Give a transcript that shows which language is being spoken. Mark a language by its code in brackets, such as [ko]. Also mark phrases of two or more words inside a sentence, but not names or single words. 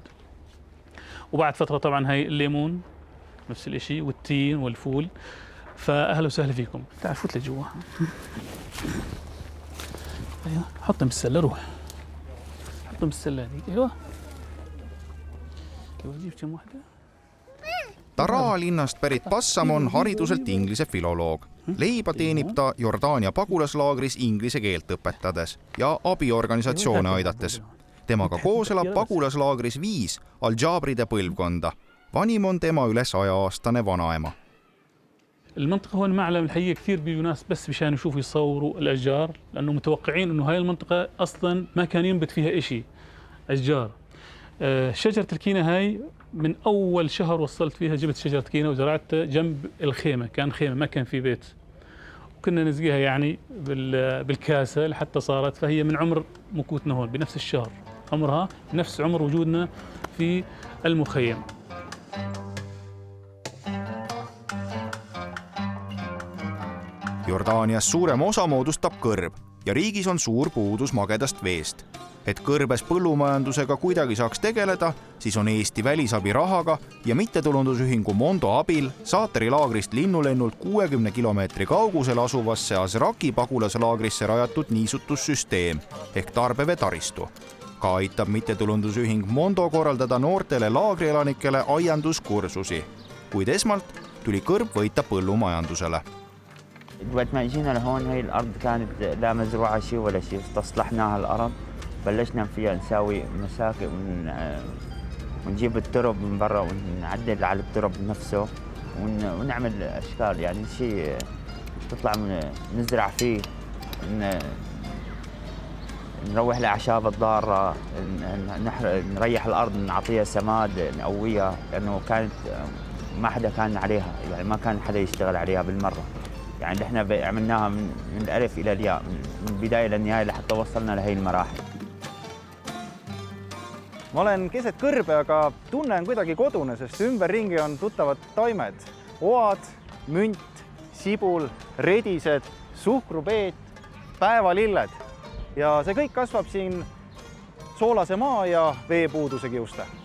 [ar] وبعد فترة طبعا هاي الليمون نفس الاشي والتين والفول. فأهلا وسهلا فيكم. تعال فوت لجوا. ايوه حطهم بالسلة، روح حطهم بالسلة هذيك. ايوه جيب كم واحدة. [et] Daraa linnast pärit Bassam on hariduselt inglise filoloog. Leiba teenib ta Jordaania pagulaslaagris inglise keelt õpetades ja abiorganisatsioone aidates. Temaga koos elab pagulaslaagris 5 Al-Jabride põlvkonda. Vanim on tema üle 100-aastane vanaema. [ar] المنطقة هون معلم الحقيقة كثير بيجوا ناس بس مشان يشوفوا يصوروا الأشجار، لأنه متوقعين إنه هاي المنطقة أصلاً ما كان ينبت فيها إشي أشجار. شجرة الكينة هاي من أول شهر وصلت فيها، جبت شجرة كينة وزرعتها جنب الخيمة، كان خيمة ما كان في بيت، وكنا نزقيها يعني بالكاسة لحتى صارت. فهي من عمر مكوتنا هون بنفس الشهر، عمرها نفس عمر وجودنا في المخيم. [et] Jordaanias suurem osa moodustab kõrb ja riigis on suur puudus magedast veest. Et kõrbes põllumajandusega kuidagi saaks tegeleda, siis on Eesti välisabi rahaga ja mittetulundusühingu Mondo abil Saateri laagrist linnulennult 60 kilomeetri kaugusel asuvasse Azraqi pagulaslaagrisse rajatud niisutussüsteem ehk tarbevetaristu. Ka aitab mittetulundusühing Mondo korraldada noortele laagrielanikele aianduskursusi, kuid esmalt tuli kõrb võita põllumajandusele. [ar] وقت ما اجينا لهون هي الارض كانت لا مزروعه شيء ولا شيء، استصلحناها الارض، بلشنا فيها نساوي مساكن ونجيب الترب من برا ونعدل على الترب نفسه ونعمل اشكال، يعني شيء تطلع نزرع فيه، نروح الاعشاب الضاره، نريح الارض، نعطيها سماد، نقويها، لانه كانت ما حدا كان عليها، يعني ما كان حدا يشتغل عليها بالمره. يعني احنا عملناها من الالف الى الياء، من البدايه للنهايه لحتى وصلنا لهي المراحل. [et] Ma olen keset kõrbe, aga tunnen kuidagi kodune, sest ümberringi on tuttavad taimed. Oad, münt, sibul, redised, suhkrupeet, päevalilled. Ja see kõik kasvab siin soolase maa ja veepuuduse kiuste.